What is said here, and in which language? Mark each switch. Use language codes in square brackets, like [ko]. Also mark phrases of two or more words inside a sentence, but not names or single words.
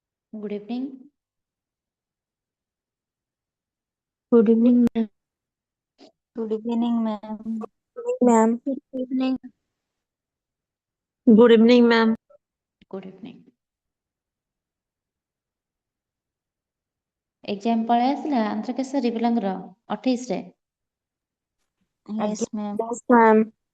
[en] Good evening. Good evening, ma'am. Good evening, ma'am. Ma'am. Good evening. Good evening, ma'am. Good evening. [or] ଏକ୍ଜାମ ପଳେଇ ଆସିଲା ଆନ୍ଧ୍ରକେଶରୀ ପିଲାଙ୍କର 28 ରେ। [en] Yes, ma'am. Yes, ma'am.